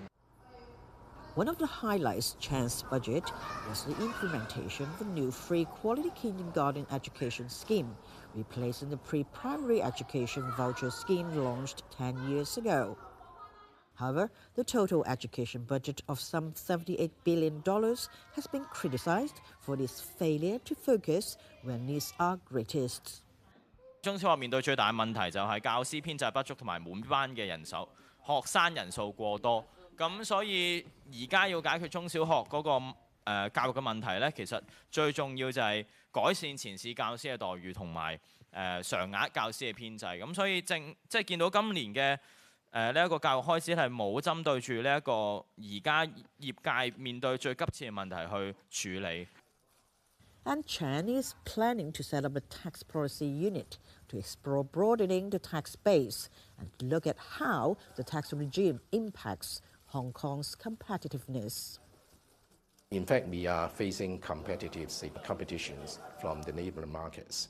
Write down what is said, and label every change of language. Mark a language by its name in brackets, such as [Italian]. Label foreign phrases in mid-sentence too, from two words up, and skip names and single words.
[English] One of the highlights of Chan's budget was the implementation of the new free quality kindergarten education scheme, replacing the pre-primary education voucher scheme launched 10 years ago. However, the total education budget of some $78 billion has been criticized for its failure to focus where needs are greatest. [Cantonese] 中小學面對最大嘅問題就係教師編制不足同埋滿班嘅人手，學生人數過多。咁所以而家要解決中小學嗰個教育嘅問題呢，其實最重要就係改善前試教師嘅待遇同埋常額教師嘅編制。咁所以即係見到今年嘅呢一個教育開支係冇針對住呢一個而家業界面對最急切嘅問題去處理。 [English] And Chan is planning to set up a tax policy unit to explore broadening the tax base and look at how the tax regime impacts Hong Kong's competitiveness. In fact, we are facing competitions from the neighboring markets.